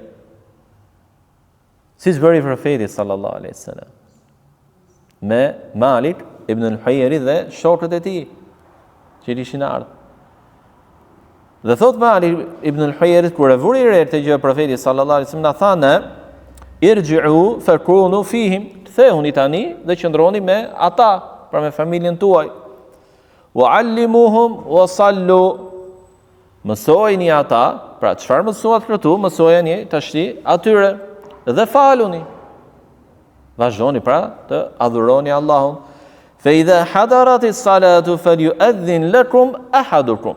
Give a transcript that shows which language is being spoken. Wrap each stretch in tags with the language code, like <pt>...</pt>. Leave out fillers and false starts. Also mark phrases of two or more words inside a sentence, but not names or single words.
<sq>Siç bëri profeti</sq> <ar>صلى الله عليه وسلم</ar> <sq>me Malik ibn al-Huwairi dhe shokët e tij që ishin ardhur. Dhe thot Malik ibn al-Huwairi kur e vuri re këtë gjë profeti</sq> <ar>صلى الله عليه وسلم</ar> <sq>na thanë</sq> <ar>ارجعوا فكونوا فيهم,</ar> <sq>kthehuni tani dhe qëndroni me ata, pra me familjen tuaj.</sq> <ar>وعلموهم وصلوا,</ar> <sq>mësojeni ata, pra çfarë mësuat këtu, mësojeni tashti atyre dhe faluni. Vazhdoni pra të adhuroni Allahun.</sq> <ar>فإذا حضرت الصلاة فليؤذن لكم أحدكم.</ar>